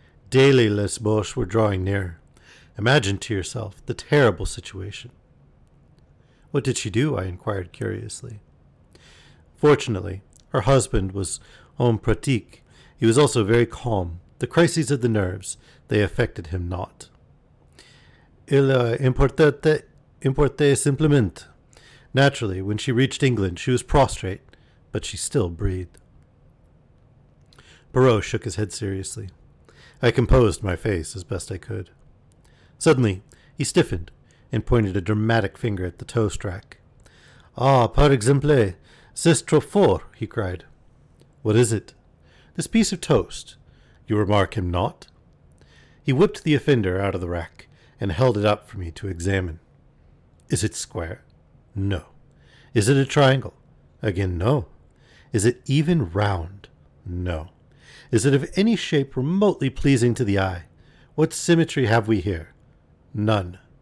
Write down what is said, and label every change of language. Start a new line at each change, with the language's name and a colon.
English: Daily les Boches were drawing near. Imagine to yourself the terrible situation. What did she do? I inquired curiously. Fortunately, her husband was
French: homme pratique.
English: He was also very calm. The crises of the nerves, they affected him not.
French: Il importait simplement.
English: Naturally, when she reached England, she was prostrate, but she still breathed. Perrault shook his head seriously. I composed my face as best I could. Suddenly, he stiffened and pointed a dramatic finger at the toast rack.
French: "Ah, par exemple, c'est trop fort,"
English: he cried. "What is it?" "This piece of toast. You remark him not?" He whipped the offender out of the rack and held it up for me to examine. "Is it square?" "No." "Is it a triangle?" Again, no. "Is it even round?" "No." "Is it of any shape remotely pleasing to the eye? What symmetry have we here?" "None."